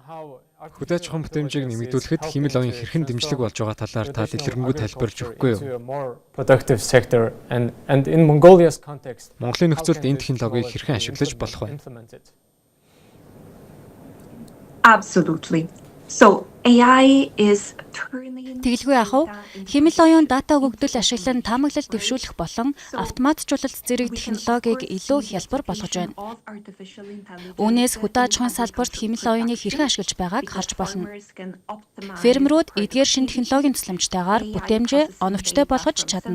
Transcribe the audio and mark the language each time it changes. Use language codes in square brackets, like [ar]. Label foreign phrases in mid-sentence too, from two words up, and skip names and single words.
[mn] Хөдөө аж ахуйн бүтээмжийг нэмэгдүүлэхэд хэмэл оюун хэрхэн дэмжлэг болж байгаа талаар та дэлгэрэнгүй тайлбарж өгөхгүй юу? Монголын нөхцөлд энэ технологиг хэрхэн ашиглаж болох вэ? [en] Absolutely. So AI is turning [mn] Тэгэлгүй ахав хэмэл оюун дата өгөгдөл ашиглан таамаглал дэвшүүлэх болон автоматжуулалт зэрэг технологиг илүү хялбар болгож байна. Үүнээс хөдөө аж ахуйн салбарт хэмэл оюуныг хэрхэн ашиглаж байгааг харж болно. Фермерүүд эдгээр шинэ технологийн тусламжтайгаар бүтээмжээ оновчтой болгож чадна.